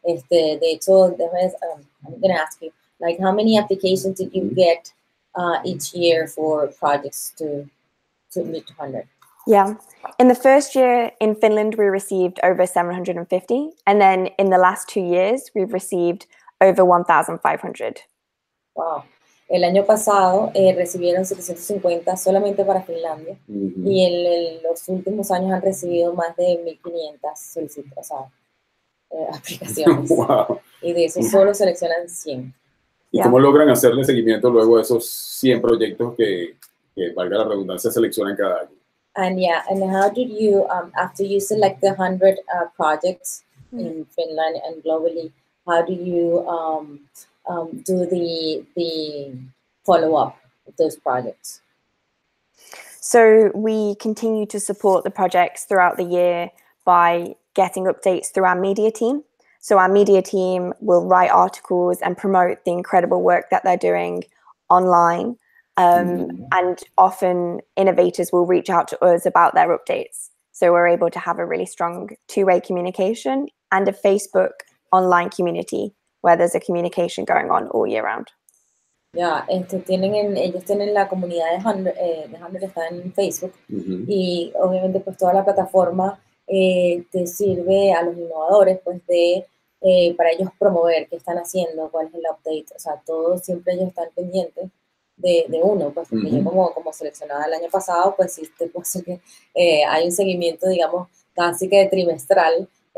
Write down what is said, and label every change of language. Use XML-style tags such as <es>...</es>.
<es>De hecho,</es> <en>I'm going to ask you, like, how many applications did you get each year for projects to to meet 100. Yeah. In the first year in Finland, we received over 750. And then in the last 2 years, we've received over 1,500. Wow.</en> <es>El año pasado recibieron 750 solamente para Finlandia. Y en los últimos años han recibido más de 1.500 solicitudes, o sea, aplicaciones. Wow. Y de eso solo seleccionan 100. ¿Y cómo logran hacerle seguimiento luego a esos 100 proyectos que valga la redundancia, seleccionan cada año?</es> <en>And how did you, after you select the 100 projects in Finland and globally, how do you do the follow-up of those projects? So we continue to support the projects throughout the year by getting updates through our media team. So our media team will write articles and promote the incredible work that they're doing online. And often innovators will reach out to us about their updates. So we're able to have a really strong two-way communication and a Facebook online community where there's a communication going on all year round.</en> <es>Ya, ellos tienen la comunidad de 100 está en Facebook y obviamente pues toda la plataforma te sirve a los innovadores pues para ellos promover qué están haciendo, cuál es el update, o sea, todos siempre ellos están pendientes de uno, pues porque yo como seleccionada el año pasado, pues sí, te puedo decir que hay un seguimiento, digamos, casi que trimestral.</es>